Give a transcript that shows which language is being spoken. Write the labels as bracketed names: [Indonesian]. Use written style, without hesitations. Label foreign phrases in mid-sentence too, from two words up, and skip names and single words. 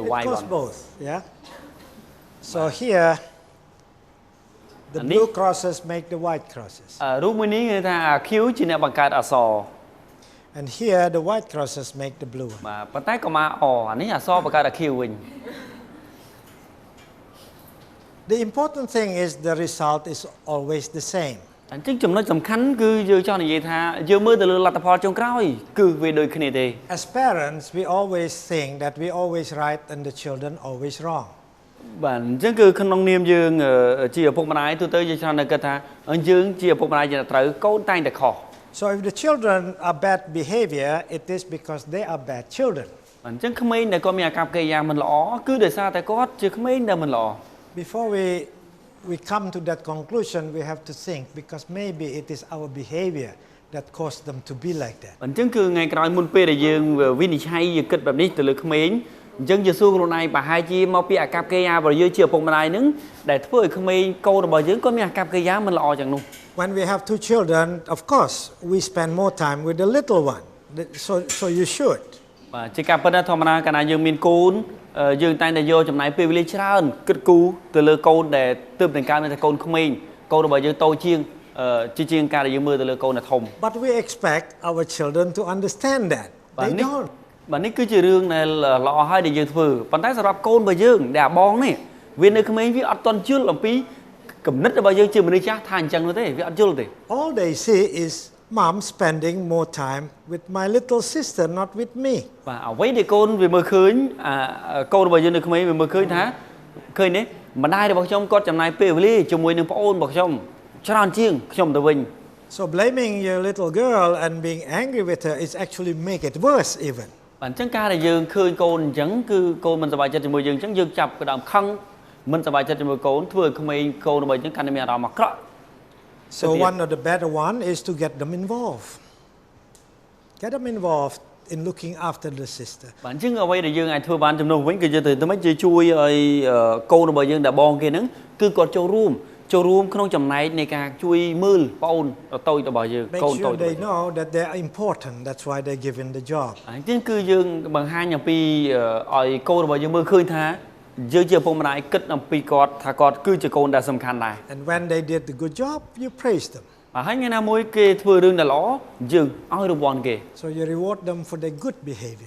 [English] It white goes one both, yeah. So here, the blue crosses make the white crosses, [Khmer] រូបមួយនេះគឺថាអខៀវជាអ្នកបង្កើតអក្សរ [English] and here the white crosses make the blue one. [Khmer] បាទប៉ុន្តែក៏មកអានេះអក្សរបង្កើតអខៀវវិញ [English] The important thing is the result is always the same. [Khmer] អញ្ចឹងចំណុចសំខាន់គឺយើងចង់និយាយថាយើងមើលទៅលើលទ្ធផលចុងក្រោយគឺវាដូចគ្នាទេ [English] As parents, we always think that we always right and the children always wrong. [Khmer] បាទអញ្ចឹងគឺក្នុងនាមយើងជាឪពុកម្ដាយទូទៅយើងច្រើនតែគិតថាយើងជាឪពុកម្ដាយជាត្រូវកូនតែងតែខុស [English] So if the children are bad behavior, it is because they are bad children. [Khmer] អញ្ចឹងក្មេងដែលគាត់មានអាកប្បកិរិយាមិនល្អគឺដោយសារតែគាត់ជាក្មេងដែលមិនល្អ [English] Before we come to that conclusion, we have to think because maybe it is our behavior that caused them to be like that. [Khmer] អញ្ចឹងគឺថ្ងៃក្រោយមុនពេលដែលយើងវិនិច្ឆ័យយើងគិតបែបនេះទៅលើក្មេងអញ្ចឹងយើងសួរខ្លួនឯងប្រហែលជាមកពីអាកប្បកិរិយារបស់យើងជាឪពុកម្ដាយនឹងដែលធ្វើឲ្យក្មេងកូនរបស់យើងគាត់មានអាកប្បកិរិយាមិនល្អយ៉ាងនោះ [English] When we have two children, of course, we spend more time with the little one. So you should. [Khmer] បាទជាការពិតណាស់ធម្មតាកាលណាយើងមានកូនយើងតែងតែយកចំណាយពេលវេលាច្រើនគិតគូរទៅលើកូនដែលទើបតែកើតនៅតែកូនក្មេងកូនរបស់យើងតូចជាងការដែលយើងមើលទៅលើកូនដែលធំ [English] But we expect our children to understand that. They don't. [Khmer] បាទនេះគឺជារឿងដែលល្អហើយដែលយើងធ្វើប៉ុន្តែសម្រាប់កូនរបស់យើងដែលអាបងនេះវានៅក្មេងវាអត់ទាន់យល់អំពីគំនិតរបស់យើងជាមនុស្សចាស់ថាអញ្ចឹងនោះទេវាអត់យល់ទេ [English] All they see is mom spending more time with my little sister, not with me. [Khmer] បាទអ្វីដែលកូនវាមើលឃើញកូនរបស់យើងនៅក្មេងវាមើលឃើញថាឃើញនេះម្ដាយរបស់ខ្ញុំគាត់ចំណាយពេលវេលាជាមួយនឹងប្អូនរបស់ខ្ញុំច្រើនជាងខ្ញុំទៅវិញ [English] So blaming your little girl and being angry with her is actually make it worse even. [Khmer] បាទអញ្ចឹងការដែលយើងឃើញកូនអញ្ចឹងគឺកូនមិនសប្បាយចិត្តជាមួយយើងអញ្ចឹងយើងចាប់ផ្ដើមខឹងមិនសប្បាយចិត្តជាមួយកូនធ្វើឲ្យក្មេងកូនរបស់យើងកាន់តែមានអារម្មណ៍អាក្រក់ [English] So one of the better one is to get them involved. Get them involved in looking after the sister. [Khmer] បាទអញ្ចឹងអ្វីដែលយើងអាចធ្វើបានជំនួសវិញគឺយើងទៅមិនជួយឲ្យកូនរបស់យើងដែលបងគេហ្នឹងគឺគាត់ចូលរួមក្នុងចំណែកនៃការជួយមើលប្អូនតូចរបស់យើងកូនតូច [English] Make sure they know that they are important. That's why they're given the job. [Khmer] អញ្ចឹងគឺយើងបង្ហាញអំពីឲ្យកូនរបស់យើងមើលឃើញថាយើងជាឪពុកម្ដាយគិតអំពីគាត់ថាគាត់គឺជាកូនដែលសំខាន់ដែរ [English] And when they did the good job, you praise them. [Khmer] ហើយថ្ងៃណាមួយគេធ្វើរឿងដែលល្អយើងឲ្យរង្វាន់គេ [English] So you reward them for their good behavior.